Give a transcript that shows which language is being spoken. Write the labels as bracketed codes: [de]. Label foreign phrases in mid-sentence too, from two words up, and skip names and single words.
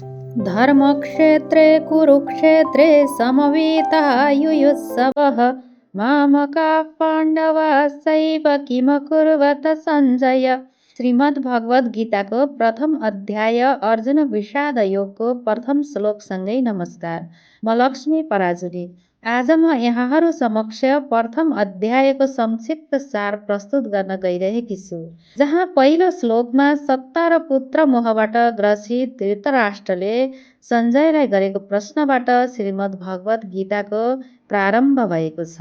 [sa] धर्मक्षेत्रे कुरुक्षेत्रे समवेतायुयुत्सवः मामकाः पाण्डवाश्चैव किमकुर्वत सञ्जय। [ne] श्रीमद् गीताको प्रथम अध्याय अर्जुन विषाद योगको प्रथम श्लोकसँगै नमस्कार। म लक्ष्मी पराजुली। आज म यहाँहरू समक्ष प्रथम अध्यायको संक्षिप्त सार प्रस्तुत गर्न गइरहेकी छु, जहाँ पहिलो श्लोकमा सत्ता र पुत्र मोहबाट ग्रसित धृतराष्ट्रले सञ्जयलाई गरेको प्रश्नबाट श्रीमद् भगवत गीताको प्रारम्भ भएको छ।